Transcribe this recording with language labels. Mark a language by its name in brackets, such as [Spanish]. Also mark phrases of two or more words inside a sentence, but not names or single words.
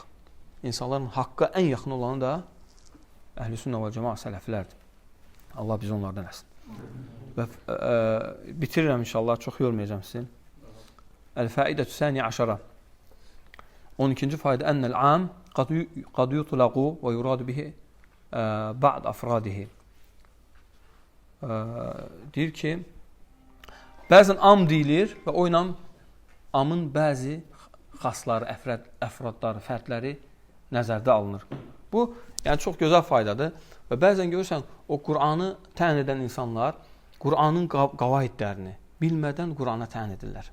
[Azerbaijani] İnsanların haqqa ən yaxın olanı da əhl-i-sünnə və cəmaət sələflərdir. Allah bizi onlardan etsin. Və bitirirəm inşallah, çox yormayacağım sizi. [Arabic] الفائدة الثانية عشرة. [Azerbaijani] 12-ci fayda [Arabic] أن العام قد يطلق ويراد به بعض أفراده. [Azerbaijani] Deyir ki, bəzən am deyilir və o ilə amın bəzi xasları, əfradları, fərdləri nəzərdə alınır. Bu, yəni çox gözəl faydadır və bəzən görürsən, o Qur'anı təyin edən insanlar Qur'anın qavaidlərini bilmədən Qur'ana təyin edirlər.